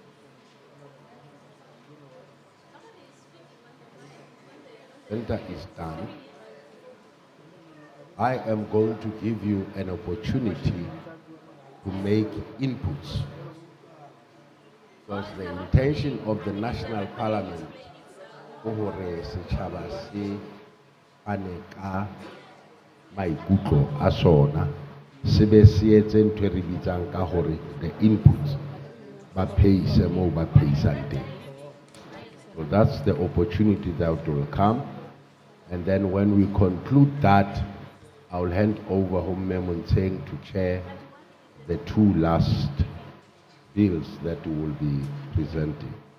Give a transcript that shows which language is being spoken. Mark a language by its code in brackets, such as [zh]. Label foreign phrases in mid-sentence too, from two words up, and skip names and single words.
[en] When that is done, I am going to give you an opportunity to make inputs. Because the intention of the National Parliament [st] ke hore setjhaba se ane ka maikutlo a sona se be se etse ntho e re bitsang ka hore [en] the inputs [st] ba phehise moo ba phehisang teng. [en] So that's the opportunity that will come. And then when we conclude that, I will hand over Home Monteng to chair the two last bills that we will be presenting.